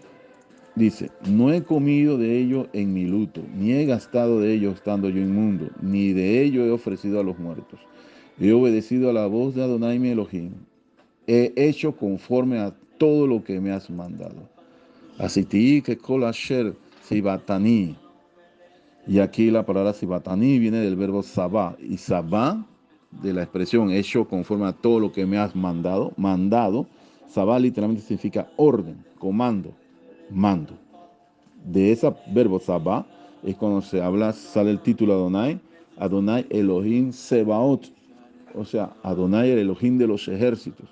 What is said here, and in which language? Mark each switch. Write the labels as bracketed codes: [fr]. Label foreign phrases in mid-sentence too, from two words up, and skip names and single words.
[es] Dice, no he comido de ello en mi luto, ni he gastado de ello estando yo inmundo, ni de ello he ofrecido a los muertos. He obedecido a la voz de Adonai mi Elohim. He hecho conforme a todo lo que me has mandado. Así que [he] כל אשר צויתני. [es] Y aquí la palabra sibatani viene del verbo sabá. Y sabá, de la expresión hecho conforme a todo lo que me has mandado, mandado. Sabá literalmente significa orden, comando, mando. De ese verbo sabá es cuando se habla, sale el título Adonai, Adonai Elohim Sebaot, o sea, Adonai el Elohim de los ejércitos.